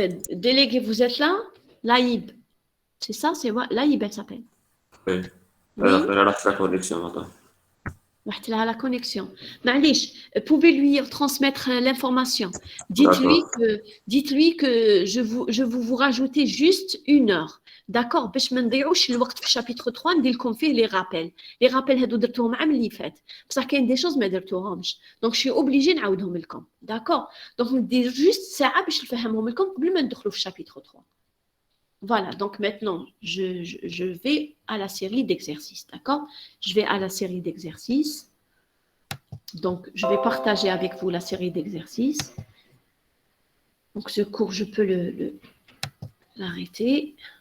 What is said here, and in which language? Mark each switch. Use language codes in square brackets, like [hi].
[fr] Délégué, vous êtes là? Laïb. C'est ça, c'est moi. Laïb, elle s'appelle. Oui. Oui. Elle a la connexion maintenant. La connexion. [ar] معليش, [fr] pouvez lui transmettre l'information. Dites-lui que je vous rajoutez juste une heure. D'accord? [ar] باش ما نضيعوش الوقت في chapitre 3 ندير لكم فيه [fr] les rappels. Les rappels [ar] هادو درتوهم عام اللي فات. بصح كاين [fr] des choses [ar] ما درتوهمش. [fr] Donc je suis obligée [ar] نعاودهم لكم. [fr] D'accord? [ar] Donc ندير juste ساعة باش نفهمهم لكم قبل ما ندخلوا في chapitre 3. [fr] Voilà, donc maintenant, je vais à la série d'exercices, d'accord? Je vais à la série d'exercices. Donc, je vais partager avec vous la série d'exercices. Donc, ce cours, je peux l'arrêter.